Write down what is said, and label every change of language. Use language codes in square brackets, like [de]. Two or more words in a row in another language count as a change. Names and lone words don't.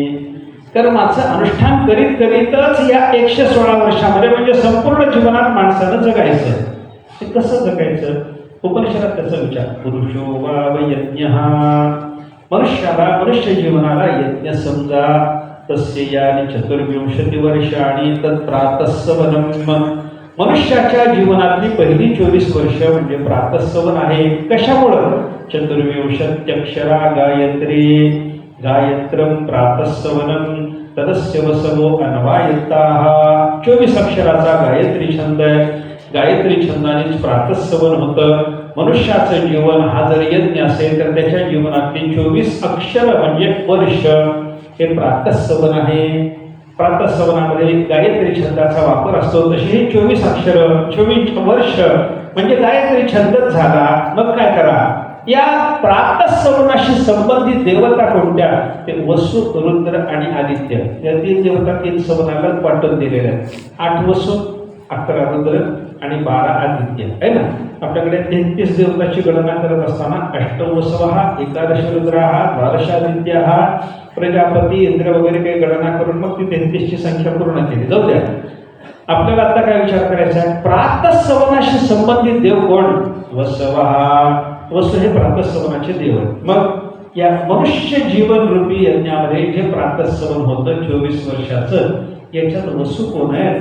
[mr] कर्माचं अनुष्ठान करीत करीतच या 116 वर्षामध्ये म्हणजे संपूर्ण जीवनात माणसानं जगायचं. ते कसं जगायचं? उपनिषदात त्याचा विचार. [sa] पुरुषो वाव यज्ञः. [mr] मनुष्य जीवनाला यज्ञ समजा. [sa] तस्य यानि 24 वर्षाणि तत् प्रातःसवनम्. [mr] मनुष्याच्या जीवनातली पहिली 24 वर्ष म्हणजे प्रातःसवन आहे. कशामुळं? 24 गायत्री. [sa] गायत्रम प्रातःसवनम तदस्य वसवो अन्वायताः. [mr] 24 अक्षराचा गायत्री छंद आहे. गायत्री छंदानेच प्रातःसवन होतं. मनुष्याचं जीवन हा जर यज्ञ असेल तर त्याच्या जीवनातली 24 अक्षर म्हणजे वर्ष हे प्रातःसवन आहे. प्रातःसवनामध्ये गायत्री छंदाचा वापर असतो. तशी ही 24 अक्षर 24 वर्ष म्हणजे गायत्री छंदच झाला. मग काय करा? या प्रातःसवनाशी संबंधित देवता कोणत्या? ते वसु, रुद्र आणि आदित्य या 3 देवता 3 सवनाला वाटून दिलेल्या आहेत. 8 वसु, 11 रुद्र आणि 12 आदित्य आहे ना. आपल्याकडे 33 देवताची गणना करत असताना [sa] 8 वसवः, 11 रुद्रः, 12 आदित्यः, [mr] प्रजापती, इंद्र वगैरे काही गणना करून मग ती 33ची संख्या पूर्ण केली. जाऊ द्या. आपल्याला आता काय विचार करायचा आहे? प्रातःसवनाशी संबंधित देव कोण? [sa] वसवः. [mr] वसु हे प्रातःसवनाचे देव आहेत. मग या मनुष्य जीवन रूपी यज्ञामध्ये जे प्रातःसवन होतं 24 वर्षाचं याच्यात वसु कोण आहे?